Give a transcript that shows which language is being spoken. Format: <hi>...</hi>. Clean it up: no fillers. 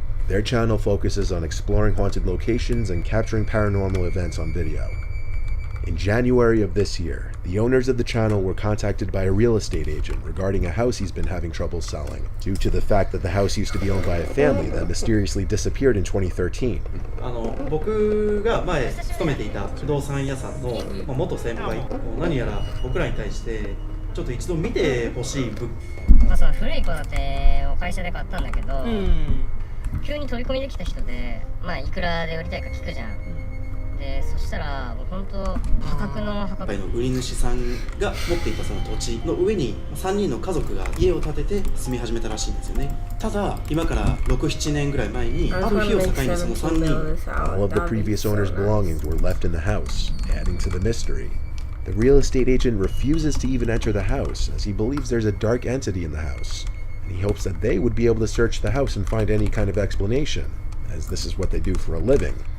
<en>Their channel focuses on exploring haunted locations and capturing paranormal events on video. In January of this year, the owners of the channel were contacted by a real estate agent regarding a house he's been having trouble selling, due to the fact that the house used to be owned by a family that mysteriously disappeared in 2013.</en> <ja>僕が前勤めていた不動産屋さんの元先輩、何やら僕らに対してちょっと一度見てほしい物件。まあその古い戸建てを会社で買ったんだけど、急に飛び込みできた人で、まあいくらで売りたいか聞くじゃん。でそしたらもう本当破格の売り主さんが持っていたその土地の上に3人の家族が家を建てて住み始めたらしいんですよね。ただ今から6、7年ぐらい前にある日を境にその3人</ja> <en>All of the previous owners' belongings were left in the house, adding to the mystery. The real estate agent refuses to even enter the house as he believes there's a dark entity in the house, and he hopes that they would be able to search the house and find any kind of explanation, as this is what they do for a living.</en>